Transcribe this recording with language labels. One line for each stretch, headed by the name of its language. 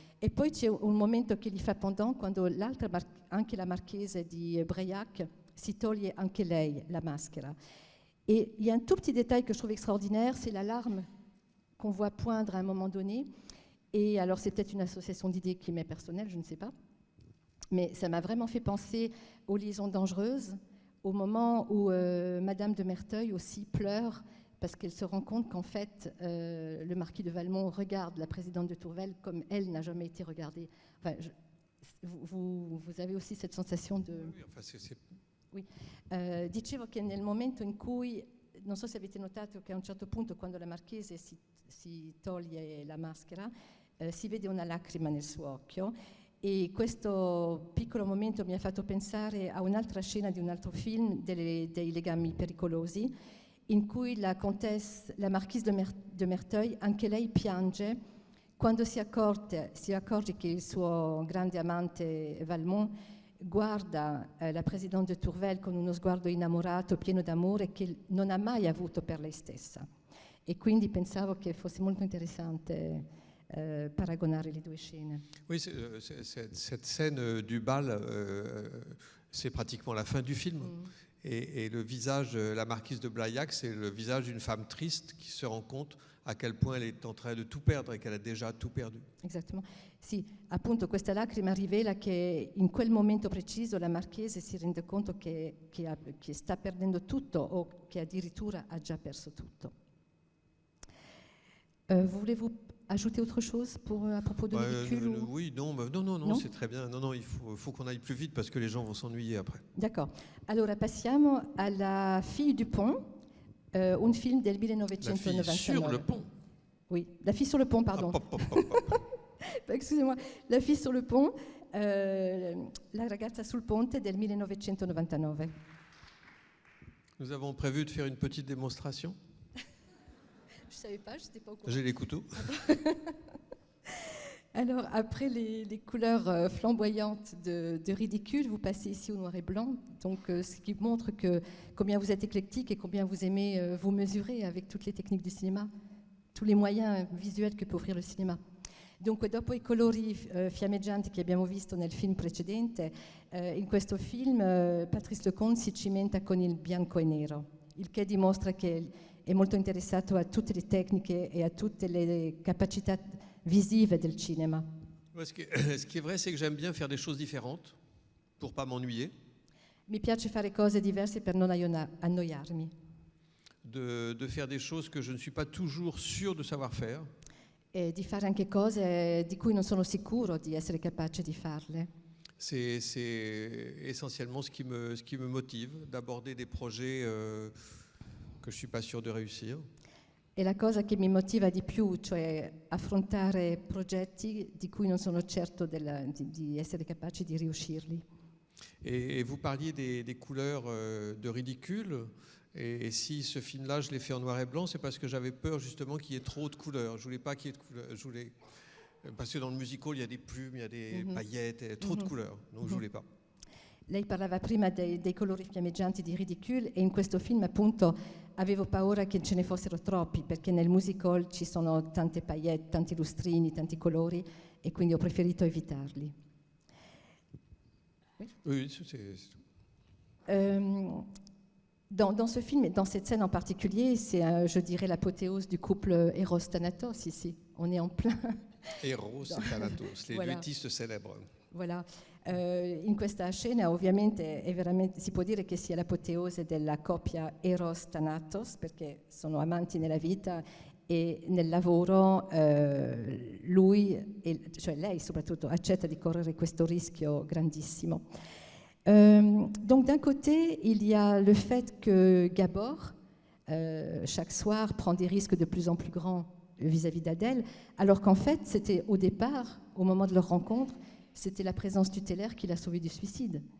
Italian: E poi c'è un momento che gli fa pendant quando anche la marchese di Breilhac si toglie anche lei la maschera.
French: Et il y a un tout petit détail que je trouve extraordinaire, c'est la larme qu'on voit poindre à un moment donné. Et alors c'est peut-être une association d'idées qui m'est personnelle, je ne sais pas, mais ça m'a vraiment fait penser aux liaisons dangereuses, au moment où Madame de Merteuil aussi pleure parce qu'elle se rend compte qu'en fait, le marquis de Valmont regarde la présidente de Tourvel comme elle n'a jamais été regardée. Enfin, vous avez aussi cette sensation de... Oui, enfin c'est... Oui.
Italian: Dicevo che nel momento in cui, non so se avete notato che a un certo punto quando la marchese si toglie la maschera, si vede una lacrima nel suo occhio, e questo piccolo momento mi ha fatto pensare a un'altra scena di un altro film, dei Legami pericolosi, in cui la marchise de Merteuil, anche lei piange quando si accorge che il suo grande amante Valmont guarda la presidente de Tourvel con uno sguardo innamorato, pieno d'amore, che non ha mai avuto per lei stessa. E quindi pensavo che fosse molto interessante paragonare le due scene.
French: Oui, cette scène du bal, c'est pratiquement la fin du film. Et le visage de la marquise de Blaillac, c'est le visage d'une femme triste qui se rend compte à quel point elle est en train de tout perdre et qu'elle a déjà tout perdu.
Italian: Esattamente. Sì, appunto questa lacrima rivela che in quel momento preciso la marchese si rende conto che sta perdendo tutto o che addirittura ha già perso tutto.
French: Voulez-vous ajouter autre chose à propos de ridicule Oui, non, c'est très bien. Non, il faut qu'on aille plus vite parce que les gens vont s'ennuyer après. D'accord.
Italian: Allora passiamo alla Fille du Pont, un film del 1999.
French: La fille sur le pont. Oui, La fille sur le pont, pardon. Excusez-moi, La fille sur le pont, La ragazza sul ponte del 1999. Nous avons prévu de faire une petite démonstration. Je ne savais pas, je n'étais pas au courant. J'ai les couteaux. Alors, après les couleurs flamboyantes de ridicule, vous passez ici au noir et blanc, donc ce qui montre combien vous êtes éclectique et combien vous aimez vous mesurer avec toutes les techniques du cinéma, tous les moyens visuels que peut offrir le cinéma.
Italian: Dunque, dopo i colori fiammeggianti che abbiamo visto nel film precedente, in questo film Patrice Lecomte si cimenta con il bianco e nero, il che dimostra che è molto interessato a tutte le tecniche e a tutte le capacità visive del cinema.
French: Ouais, ce qui est vrai, c'est que j'aime bien faire des choses différentes pour pas m'ennuyer,
Italian: Mi piace fare cose diverse per non annoiarmi,
French: de faire des choses que je ne suis pas toujours sûr de savoir faire.
Italian: e di fare anche cose di cui non sono sicuro di essere capace di farle.
French: C'est essentiellement ce qui me motive, d'aborder des projets que je ne suis pas sûr de réussir.
Italian: È la cosa che mi motiva di più, cioè affrontare progetti di cui non sono certo di essere capaci di riuscirli.
French: Et vous parliez des couleurs de ridicule. Et si ce film-là, je l'ai fait en noir et blanc, c'est parce que j'avais peur justement qu'il y ait trop de couleurs. Je voulais pas qu'il y ait de couleurs. Parce que dans le musical, il y a des plumes, il y a des paillettes, et trop de couleurs. Donc je voulais pas.
Italian: Lei parlava prima dei colori fiammeggianti di Ridicule, e in questo film appunto avevo paura che ce ne fossero troppi, perché nel musical ci sono tante paillette, tanti lustrini, tanti colori, e quindi ho preferito evitarli.
French: Oui, c'est tout. Dans ce film, et dans cette scène en particulier, c'est, je dirais, l'apothéose du couple Eros-Thanatos ici. On est en plein. Eros et Thanatos, les Voilà. luettistes célèbres. Voilà.
Italian: In questa scena ovviamente si può dire che sia l'apoteose della coppia Eros-Thanatos, perché sono amanti nella vita e nel lavoro cioè lei soprattutto, accetta di correre questo rischio grandissimo.
French: Donc d'un côté, il y a le fait que Gabor, chaque soir, prend des risques de plus en plus grands vis-à-vis d'Adèle, alors qu'en fait, c'était au départ, au moment de leur rencontre, c'était la présence tutélaire qui l'a sauvé du suicide.